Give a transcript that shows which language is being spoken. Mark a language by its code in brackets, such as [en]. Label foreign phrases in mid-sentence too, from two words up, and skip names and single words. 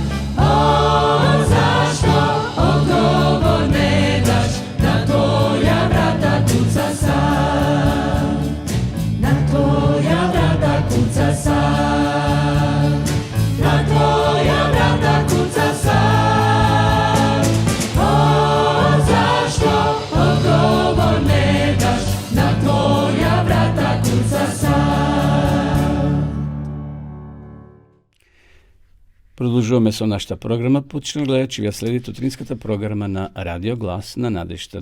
[hr] O, zašto odgovor ne daš? Na tvoja vrata kuca sam. Na tvoja vrata kuca sam. Na tvoja vrata kuca sam. [mk] Продолжуваме со нашата програма. Почнемо гледачи, ја следите утринската програма на Радио Глас на надежта.